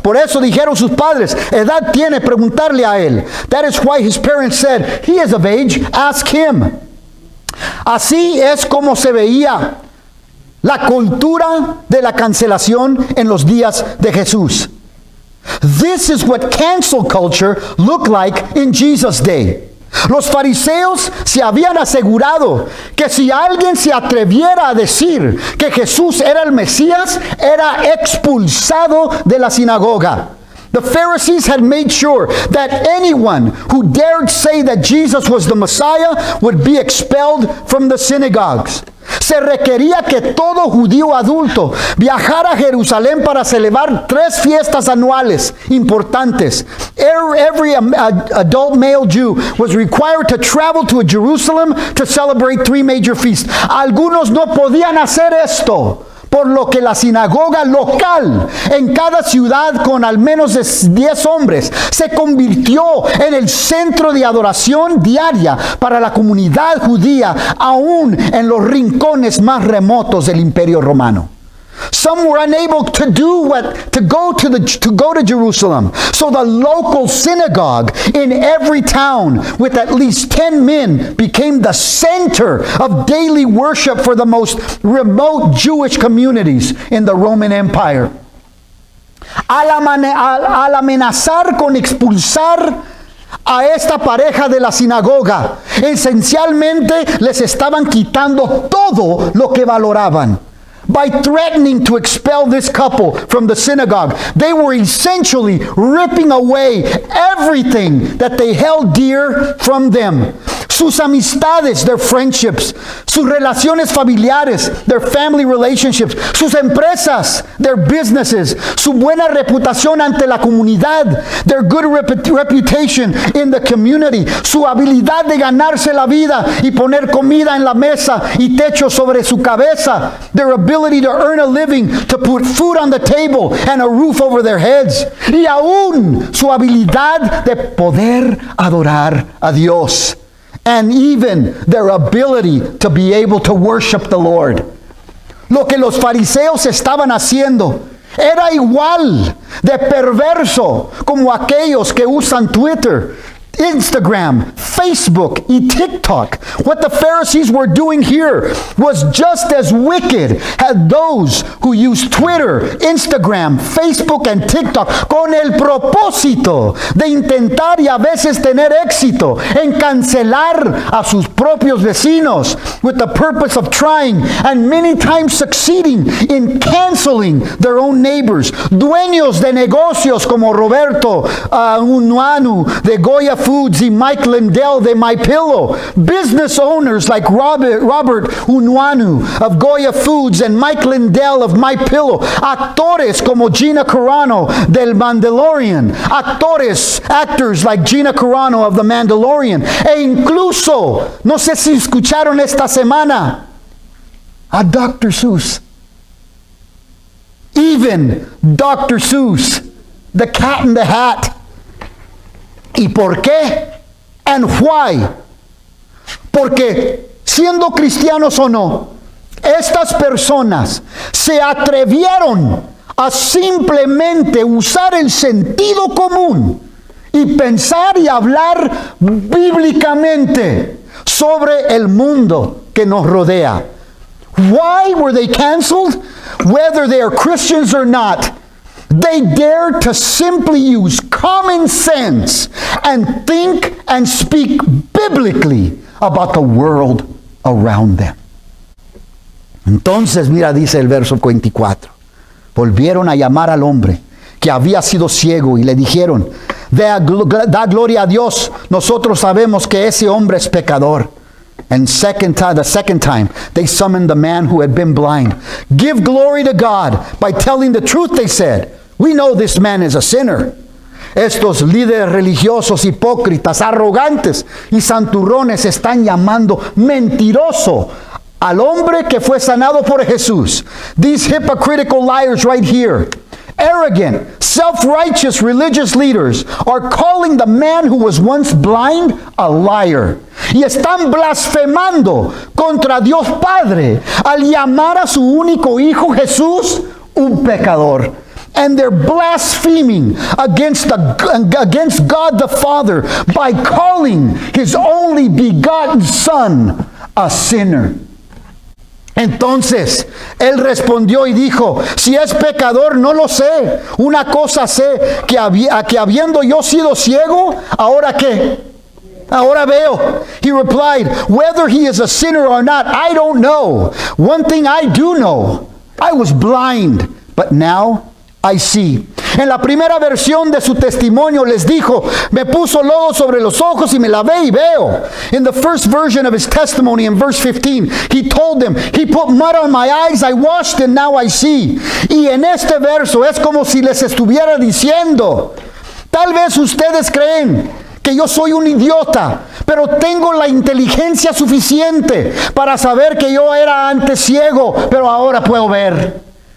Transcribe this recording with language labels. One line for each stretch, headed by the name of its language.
Spanish: Por eso dijeron sus padres, edad tiene preguntarle a él.
English: That is why his parents said, he is of age, ask him.
Spanish: Así es como se veía la cultura de la cancelación en los días de Jesús.
English: This is what cancel culture looked like in Jesus' day.
Spanish: Los fariseos se habían asegurado que si alguien se atreviera a decir que Jesús era el Mesías, era expulsado de la sinagoga.
English: The Pharisees had made sure that anyone who dared say that Jesus was the Messiah would be expelled from the synagogues.
Spanish: Se requería que todo judío adulto viajara a Jerusalén para celebrar 3 fiestas anuales importantes.
English: Every adult male Jew was required to travel to Jerusalem to celebrate 3 major feasts.
Spanish: Algunos no podían hacer esto, por lo que la sinagoga local en cada ciudad con al menos 10 hombres se convirtió en el centro de adoración diaria para la comunidad judía, aún en los rincones más remotos del Imperio Romano.
English: Some were unable to go to Jerusalem. So the local synagogue in every town with at least 10 men became the center of daily worship for the most remote Jewish communities in the Roman Empire.
Spanish: Al amenazar con expulsar a esta pareja de la sinagoga, esencialmente les estaban quitando todo lo que valoraban.
English: By threatening to expel this couple from the synagogue, they were essentially ripping away everything that they held dear from them.
Spanish: Sus amistades,
English: their friendships,
Spanish: sus relaciones familiares,
English: their family relationships,
Spanish: sus empresas,
English: their businesses,
Spanish: su buena reputación ante la comunidad,
English: their good reputation in the community,
Spanish: su habilidad de ganarse la vida y poner comida en la mesa y techo sobre su cabeza,
English: their ability to earn a living, to put food on the table and a roof over their heads,
Spanish: y aún su habilidad de poder adorar a Dios.
English: And even their ability to be able to worship the Lord.
Spanish: Lo que los fariseos estaban haciendo era igual de perverso como aquellos que usan Twitter, Instagram, Facebook, y TikTok.
English: What the Pharisees were doing here was just as wicked as those who use Twitter, Instagram, Facebook, and TikTok
Spanish: con el propósito de intentar y a veces tener éxito en cancelar a sus propios vecinos,
English: with the purpose of trying and many times succeeding in canceling their own neighbors.
Spanish: Dueños de negocios como Roberto Unwanu de Goya Foods y Mike Lindell de My Pillow.
English: Business owners like Robert Unwanu of Goya Foods and Mike Lindell of My Pillow.
Spanish: Actores como Gina Carano del Mandalorian.
English: Actors like Gina Carano of The Mandalorian.
Spanish: E incluso, no sé si escucharon esta semana, a Dr.
English: Seuss. Even Dr. Seuss, the Cat in the Hat.
Spanish: ¿Y por qué?
English: And why?
Spanish: Porque siendo cristianos o no, estas personas se atrevieron a simplemente usar el sentido común y pensar y hablar bíblicamente sobre el mundo que nos rodea.
English: Why were they canceled? Whether they are Christians or not, they dared to simply use common sense and think and speak biblically about the world around them.
Spanish: Entonces, mira, dice el verso 24. Volvieron a llamar al hombre que había sido ciego y le dijeron, da gloria a Dios, nosotros sabemos que ese hombre es pecador.
English: And the second time, they summoned the man who had been blind. Give glory to God by telling the truth, they said. We know this man is a sinner.
Spanish: Estos líderes religiosos, hipócritas, arrogantes y santurrones están llamando mentiroso al hombre que fue sanado por Jesús.
English: These hypocritical liars right here, arrogant, self-righteous religious leaders are calling the man who was once blind a liar.
Spanish: Y están blasfemando contra Dios Padre al llamar a su único hijo Jesús un pecador.
English: And they're blaspheming against God the Father by calling His only begotten Son a sinner.
Spanish: Entonces, él respondió y dijo, si es pecador, no lo sé. Una cosa sé, que habiendo yo sido ciego, ¿ahora qué? Ahora veo.
English: He replied, whether he is a sinner or not, I don't know. One thing I do know, I was blind, but now I see.
Spanish: En la primera versión de su testimonio les dijo, me puso lodo sobre los ojos y me lavé y veo.
English: In the first version of his testimony in verse 15, he told them, he put mud on my eyes, I washed and now I see.
Spanish: Y en este verso es como si les estuviera diciendo, tal vez ustedes creen que yo soy un idiota, pero tengo la inteligencia suficiente para saber que yo era antes ciego, pero ahora puedo ver.